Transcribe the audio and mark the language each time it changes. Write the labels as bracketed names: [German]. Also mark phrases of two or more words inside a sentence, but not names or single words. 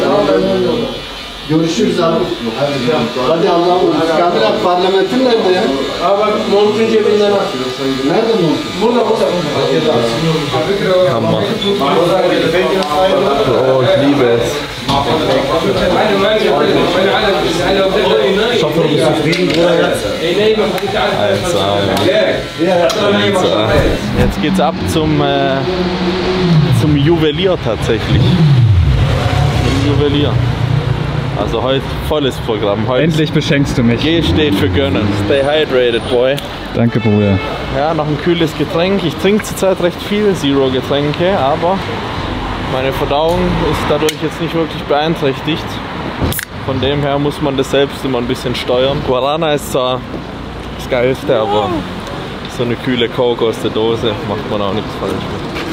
[Turkish] Görüşürüz abi. Hadi Allah'a emanet. Kamil abi parlamentin nerede ya? [German] Hammer. Oh, ich liebe es. Ich hoffe, du bist zufrieden, Bruder, jetzt. Jetzt geht's ab zum Juwelier tatsächlich. Zum Juwelier. Also heute volles Programm. Heute Endlich beschenkst du mich. G steht für gönnen. [English] Stay hydrated, boy. [German] Danke, Bruder. Ja, noch ein kühles Getränk. Ich trinke zurzeit recht viel Zero-Getränke, aber meine Verdauung ist dadurch jetzt nicht wirklich beeinträchtigt. Von dem her muss man das selbst immer ein bisschen steuern. Guarana ist zwar das Geilste, aber so eine kühle Coke aus der Dose macht man auch nichts falsch mit.